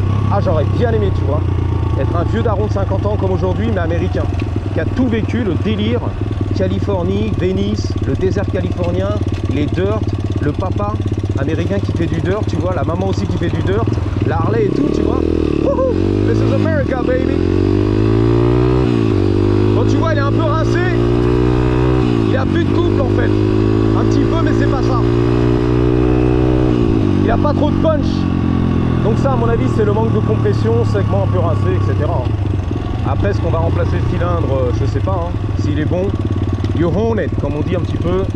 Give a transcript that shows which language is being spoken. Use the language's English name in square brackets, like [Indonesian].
[French] Ah, j'aurais bien aimé, tu vois, être un vieux daron de 50 ans comme aujourd'hui, mais américain, qui a tout vécu, le délire, Californie, Venice, le désert californien, les dirt, le papa américain qui fait du dirt, tu vois, la maman aussi qui fait du dirt, la Harley et tout, tu vois. [English] Wouhou, this is America, baby. [French] Bon, tu vois, il est un peu rincé. Il a plus de couple en fait. Un petit peu, mais c'est pas ça. Il a pas trop de punch. Donc ça, à mon avis, c'est le manque de compression, segment un peu rincé, etc. Après, est-ce qu'on va remplacer le cylindre? Je sais pas. Hein. S'il est bon, [English] you own it, [French] comme on dit un petit peu.